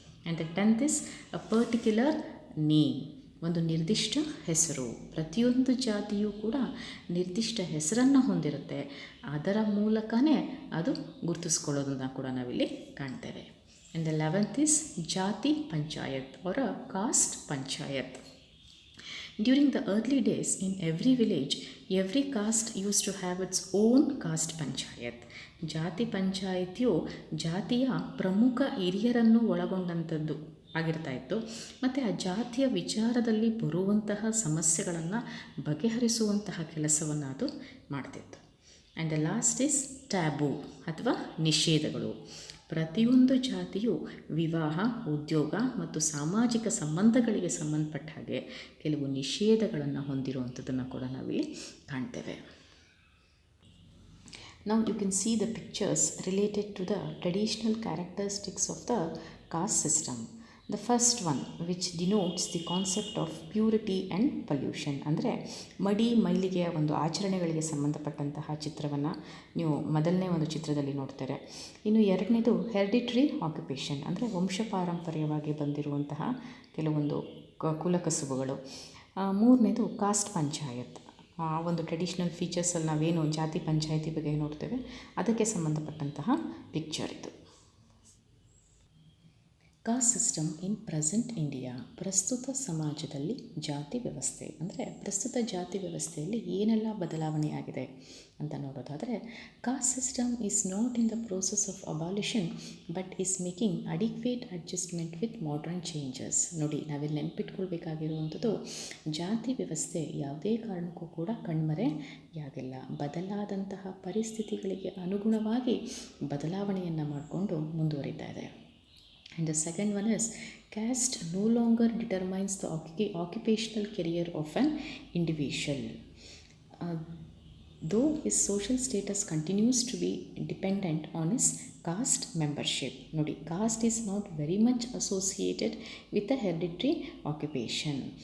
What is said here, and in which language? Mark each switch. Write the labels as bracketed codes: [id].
[en] and the tenth is a particular name, [kn] ಒಂದು ನಿರ್ದಿಷ್ಟ ಹೆಸರು. ಪ್ರತಿಯೊಂದು ಜಾತಿಯೂ ಕೂಡ ನಿರ್ದಿಷ್ಟ ಹೆಸರನ್ನು ಹೊಂದಿರುತ್ತೆ. ಅದರ ಮೂಲಕನೇ ಅದು ಗುರುತಿಸ್ಕೊಳ್ಳೋದನ್ನು ಕೂಡ ನಾವಿಲ್ಲಿ ಕಾಣ್ತೇವೆ. [en] And the 11th is jati panchayat or a caste panchayat. During the early days, in every village, every caste used to have its own caste panchayat. [kn] ಜಾತಿ ಪಂಚಾಯಿತಿಯು ಜಾತಿಯ ಪ್ರಮುಖ ಹಿರಿಯರನ್ನು ಒಳಗೊಂಡಂಥದ್ದು ಆಗಿರ್ತಾ ಇತ್ತು. ಮತ್ತು ಆ ಜಾತಿಯ ವಿಚಾರದಲ್ಲಿ ಬರುವಂತಹ ಸಮಸ್ಯೆಗಳನ್ನು ಬಗೆಹರಿಸುವಂತಹ ಕೆಲಸವನ್ನು ಅದು ಮಾಡ್ತಿತ್ತು. [en] and the last is taboo [kn] ಅಥವಾ ನಿಷೇಧಗಳು. ಪ್ರತಿಯೊಂದು ಜಾತಿಯು ವಿವಾಹ, ಉದ್ಯೋಗ ಮತ್ತು ಸಾಮಾಜಿಕ ಸಂಬಂಧಗಳಿಗೆ ಸಂಬಂಧಪಟ್ಟ ಹಾಗೆ ಕೆಲವು ನಿಷೇಧಗಳನ್ನು ಹೊಂದಿರುವಂಥದ್ದನ್ನು ಕೂಡ ನಾವಿಲ್ಲಿ ಕಾಣ್ತೇವೆ. [en] Now you can see the pictures related to the traditional characteristics of the caste system. The first one, which denotes the concept of purity and pollution, [kn] ಅಂದರೆ ಮಡಿ ಮೈಲಿಗೆಯ ಒಂದು ಆಚರಣೆಗಳಿಗೆ ಸಂಬಂಧಪಟ್ಟಂತಹ ಚಿತ್ರವನ್ನು ನೀವು ಮೊದಲನೇ ಒಂದು ಚಿತ್ರದಲ್ಲಿ ನೋಡ್ತಾರೆ. ಇನ್ನು ಎರಡನೇದು ಹೆರಿಡಿಟ್ರಿ ಆಕ್ಯುಪೇಷನ್, ಅಂದರೆ ವಂಶಪಾರಂಪರ್ಯವಾಗಿ ಬಂದಿರುವಂತಹ ಕೆಲವೊಂದು ಕುಲಕಸುಬುಗಳು. ಮೂರನೇದು ಕಾಸ್ಟ್ ಪಂಚಾಯತ್, ಒಂದು ಟ್ರೆಡಿಷ್ನಲ್ ಫೀಚರ್ಸಲ್ಲಿ ನಾವೇನು ಜಾತಿ ಪಂಚಾಯತಿ ಬಗ್ಗೆ ನೋಡ್ತೇವೆ ಅದಕ್ಕೆ ಸಂಬಂಧಪಟ್ಟಂತಹ ಪಿಕ್ಚರ್ ಇದು. [en] caste system in present India, [kn] ಪ್ರಸ್ತುತ ಸಮಾಜದಲ್ಲಿ ಜಾತಿ ವ್ಯವಸ್ಥೆ, ಅಂದರೆ ಪ್ರಸ್ತುತ ಜಾತಿ ವ್ಯವಸ್ಥೆಯಲ್ಲಿ ಏನೆಲ್ಲ ಬದಲಾವಣೆಯಾಗಿದೆ ಅಂತ ನೋಡೋದಾದರೆ, [en] Caste system is not in the process of abolition but is making adequate adjustment with modern changes. [kn] ನೋಡಿ, ನಾವಿಲ್ಲಿ ನೆನ್ಪಿಟ್ಕೊಳ್ಬೇಕಾಗಿರುವಂಥದ್ದು, ಜಾತಿ ವ್ಯವಸ್ಥೆ ಯಾವುದೇ ಕಾರಣಕ್ಕೂ ಕೂಡ ಕಣ್ಮರೆಯಾಗಿಲ್ಲ. ಬದಲಾದಂತಹ ಪರಿಸ್ಥಿತಿಗಳಿಗೆ ಅನುಗುಣವಾಗಿ ಬದಲಾವಣೆಯನ್ನು ಮಾಡಿಕೊಂಡು ಮುಂದುವರಿತಾ ಇದೆ. [en] And the second one is caste no longer determines the occupational career of an individual. Though his social status continues to be dependent on his caste membership. Nodi, caste is not very much associated with the hereditary occupation.